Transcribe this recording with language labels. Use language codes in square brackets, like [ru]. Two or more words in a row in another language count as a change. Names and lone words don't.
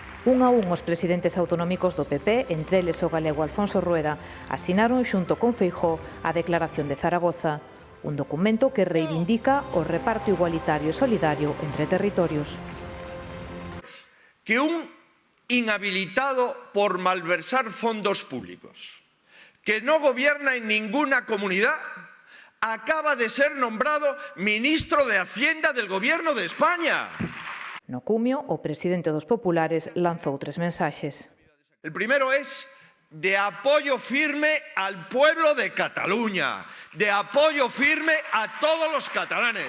[gl] Un a un os presidentes autonómicos do PP, entre eles o galego Alfonso Rueda, asinaron xunto con Feijóo a Declaración de Zaragoza, un documento que reivindica o reparto igualitario e solidario entre territorios. [es] Que un inhabilitado por malversar fondos públicos, que no gobierna en ninguna comunidad, acaba de ser nombrado ministro de Hacienda del Gobierno de España. [gl] No cumio, o presidente dos populares lanzou 3 mensaxes. [es] El primero es de apoyo firme al pueblo de Cataluña, de apoyo firme a todos los catalanes.